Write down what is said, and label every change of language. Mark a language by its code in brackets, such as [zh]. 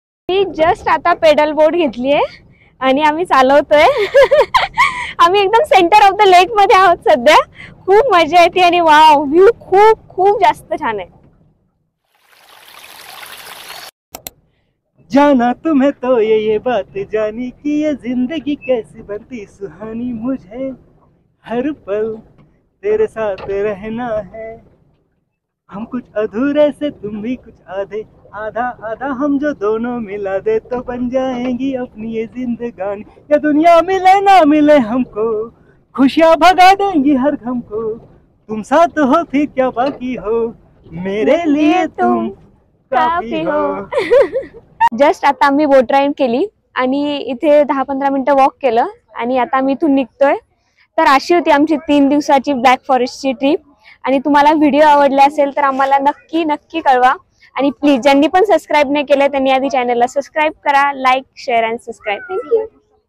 [mr] मी just आता pedal बोट घेतलीये आणि आम्ही चालवतोय. आम्ही एकदम सेंटर ऑफ द लेक मध्ये आहोत सध्या. खूप मजा येते आणि वाव, व्ह्यू खूप खूप जास्त छान आहे. [hi] जाना तुम्हें तो ये बात जानी कि ये जिंदगी कैसी बनती सुहानी, मुझे हर पल तेरे साथ रहना है. हम कुछ अधूरे से तुम भी कुछ आधे, आधा आधा हम जो दोनों मिला दे तो बन जाएंगी अपनी ये जिंदगानी. या दुनिया मिले ना मिले हमको, खुशियां भगा देंगी हर गम को. तुम साथ हो फिर क्या बाकी हो, मेरे लिए तुम काफी हो. [mr] जस्ट आता आम्ही बोट राईड केली आणि इथे 10-15 मिनिटं वॉक केलं आणि आता आम्ही इथून निघतोय. तर अशी होती आमची 3 दिवसाची ब्लॅक फॉरेस्टची ट्रिप. आणि तुम्हाला व्हिडिओ आवडला असेल तर आम्हाला नक्की कळवा आणि प्लीज ज्यांनी पण सबस्क्राईब नाही केलं त्यांनी आधी चॅनलला सबस्क्राईब करा. [en] Like, share and subscribe. [mr] Thank you.